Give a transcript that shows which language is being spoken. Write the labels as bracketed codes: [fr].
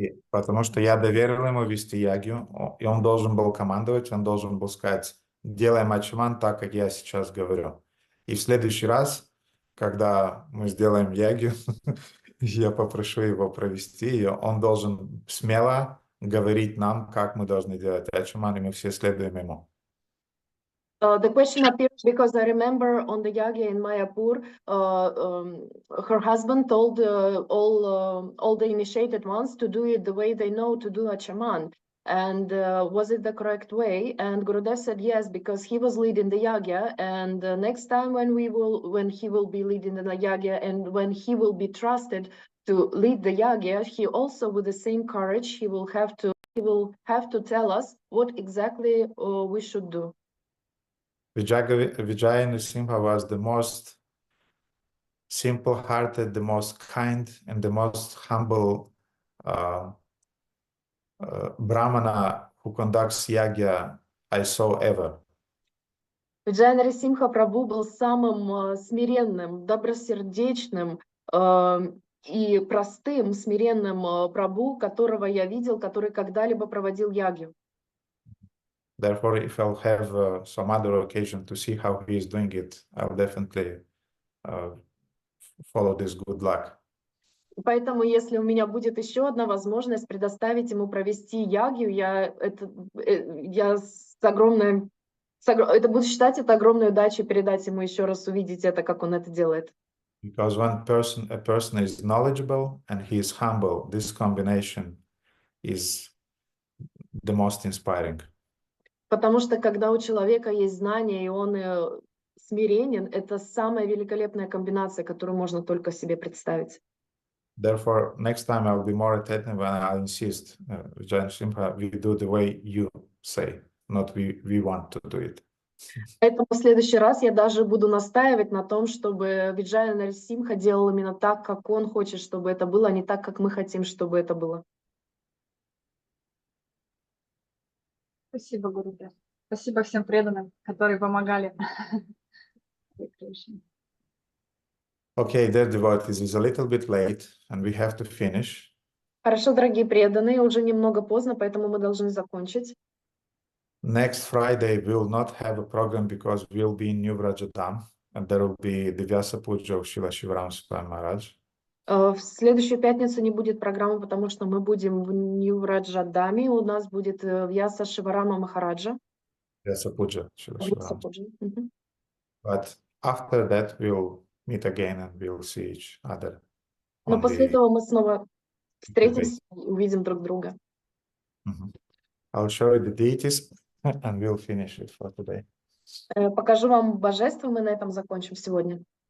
[ru] Потому что я доверил ему вести ягью, и он должен был командовать, он должен был сказать, делаем ачман так, как я сейчас говорю. И в следующий раз, когда мы сделаем ягью, я попрошу его провести, и он должен смело говорить нам, как мы должны делать ачман, и мы все следуем ему. [en] The question appeared because I remember on the yagya in Mayapur, her husband told all the initiated ones to do it the way they know to do a chaman. And was it the correct way? And Gurudev said yes, because he was leading the yagya. And next time when he will be leading the yagya, and when he will be trusted to lead the yagya, he also, with the same courage, he will have to tell us what exactly we should do. Vijaya Nrsimha was the most simple-hearted, the most kind, and the most humble Brahmana who conducts yagya I saw ever. [ru] Виджая Нарисимха Прабху был самым смиренным, добросердечным и простым, смиренным Прабху, которого я видел, который когда-либо проводил ягью. [en] Therefore, if I'll have some other occasion to see how he is doing it, I'll definitely follow this good luck. [ru] Поэтому, если у меня будет еще одна возможность предоставить ему провести ягью, это буду считать это огромной удачей передать ему еще раз увидеть это, как он это делает. [en] Because a person is knowledgeable and he is humble, this combination is the most inspiring. [ru] Потому что когда у человека есть знания и он смиренен, это самая великолепная комбинация, которую можно только себе представить. [en] Therefore, next time I'll be more attentive and I'll insist, Vijaya Nrsimha, we do the way you say, not we want to do it. [ru] Поэтому в следующий раз я даже буду настаивать на том, чтобы Виджая Нарисимха делал именно так, как он хочет, чтобы это было, а не так, как мы хотим, чтобы это было. Спасибо, Гурудев. Спасибо всем преданным, которые помогали. [en] Okay, dear devotees, it's a little bit late and we have to finish. [ru] Хорошо, дорогие преданные, уже немного поздно, поэтому мы должны закончить. [en] Next Friday we will not have a program because we'll be in New Vrajadam and there will be the Vyasa Puja of Srila Shivaram Swami Maharaj. [ru] В следующую пятницу не будет программы, потому что мы будем в Нью-Враджадаме, у нас будет Вьяса Шиварама Махараджа. [en] Vyasa Puja, Srila [ru] Вьяса [en] Shivaram. [ru] Пуджа. [en] But after that we'll meet again and we'll see each other. [ru] Но [en] on [ru] после [en] the- [ru] этого мы снова встретимся и увидим друг друга. [en] I'll show you the deities and we'll finish it for today. [ru] Покажу вам божество, мы на этом закончим сегодня.